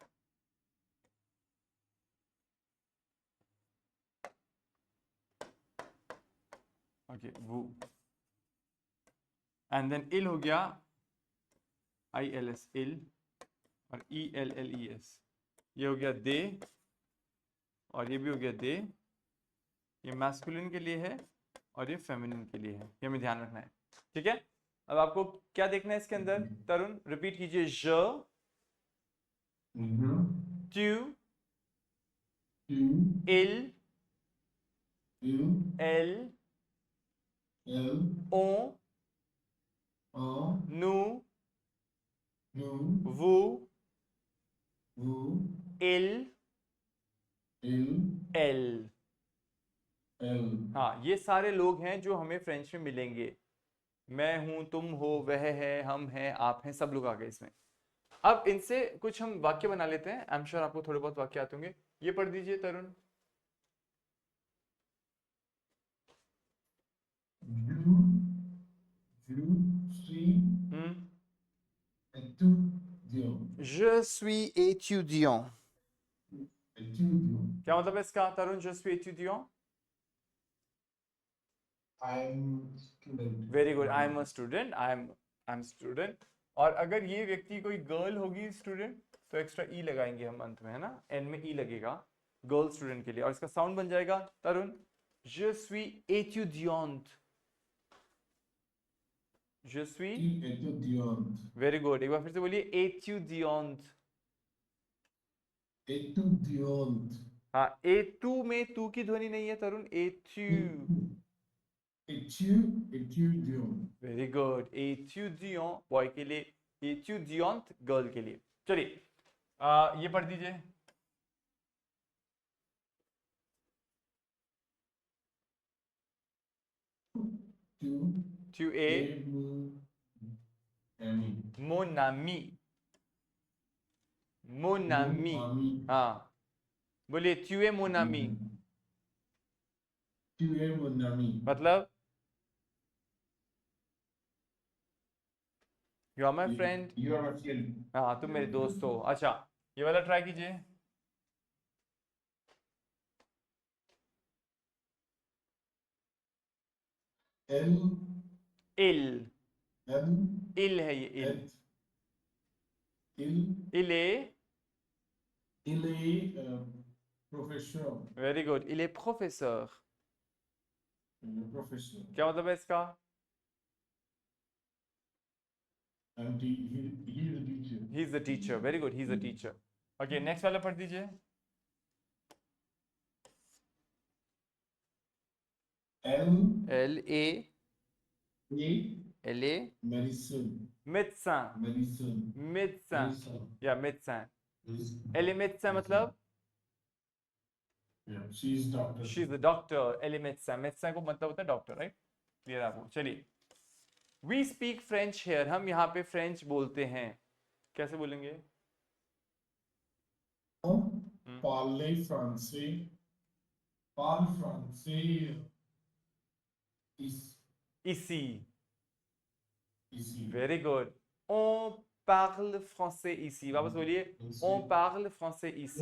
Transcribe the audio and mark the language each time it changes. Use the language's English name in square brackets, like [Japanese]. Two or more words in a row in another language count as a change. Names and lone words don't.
[Hindi] ओके, वो [English] and then [Hindi] इल हो गया ILS इल, और ELLES, ये हो गया दे, और ये भी हो गया दे। ये मैस्कुलिन के लिए है और ये फेमिनिन के लिए है, ये हमें ध्यान रखना है, ठीक है? अब आपको क्या देखना है इसके अंदर तरुण? रिपीट कीजिए। [French] je, tu, il, elle, on, nous, vous, il, elle। [Hindi] हाँ, ये सारे लोग हैं जो हमें फ्रेंच में मिलेंगे। मैं हूं, तुम हो, वह है, हम हैं, आप हैं, सब लोग आ गए इसमें। अब इनसे कुछ हम वाक्य बना लेते हैं। [English] I am sure [Hindi] आपको थोड़े बहुत वाक्य आते होंगे। ये पढ़ दीजिए तरुण। [French] Je suis étudiant। [Hindi] क्या मतलब है इसका तरुण? [French] je suis étudiant। [English] very good, I am a student, I am student. [Hindi] और अगर ये व्यक्ति कोई गर्ल होगी स्टूडेंट, तो एक्स्ट्रा ई लगाएंगे हम अंत में, है ना? एन में ई लगेगा [English] girl student [Hindi] के लिए, और इसका साउंड बन जाएगा तरुण [French] je suis étudiante। Je suis étudiante. [English] very good. [Hindi] एक बार फिर से बोलिए étudiante। [French] Étudiante. [Hindi] हाँ, एतु में तू की ध्वनि नहीं है तरुण, एतु। [French] Étudiant. [English] very good. [Hindi] étudiant बॉय के लिए, étudiante गर्ल के लिए। चलिए ये पढ़ दीजिए। [French] Tu es mon ami। mon ami। [Hindi] हाँ, बोलिए [French] tu es mon ami। Tu es mon ami. [English] मतलब you are my friend. You are my friend. [Hindi] हाँ, तुम मेरे दोस्त हो। अच्छा, ये वाला ट्राई कीजिए। [French] Elle, il elle, [Hindi] il है ये il। [French] il il est professeur. [English] very good, [French] il est professeur। [English] Professor. [Hindi] क्या मतलब है इसका? [English] And he is a teacher. He is the teacher. Very good, He is the teacher. [Hindi] ओके, नेक्स्ट वाला पढ़ दीजिए। [French] Elle l a est l a médecin. médecin। Médecin. médecin Médecin. या médecin। Médecin. elle est médecin मतलब [English] Yeah, she is doctor. She is the doctor. [French] elle est médecin, médecin [Hindi] को मतलब होता है [English] doctor, right? clear [Hindi] आपको? चलिए, [English] we speak French here. [Hindi] हम यहाँ पे फ्रेंच बोलते हैं। कैसे बोलेंगे? [French] Parler français. Parle français. ici। Ici. [English] very good. [French] on parle français ici। [Hindi] वापस बोलिए, [French] on parle français ici।